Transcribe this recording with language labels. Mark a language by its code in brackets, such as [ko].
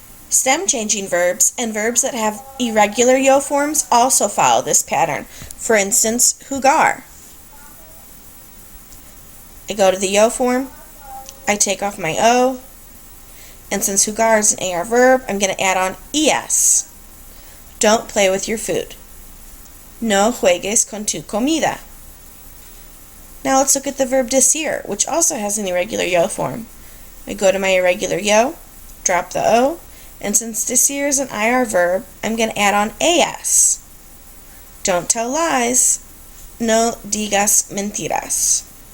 [en] Stem-changing verbs and verbs that have irregular yo forms also follow this pattern. For instance, jugar. I go to the yo form, I take off my o, and since jugar is an AR verb, I'm going to add on es. Don't play with your food. [es] No juegues con tu comida. [en] Now let's look at the verb decir, which also has an irregular yo form. I go to my irregular yo, drop the o, and since decir is an IR verb, I'm going to add on as. Don't tell lies. [es] No digas mentiras.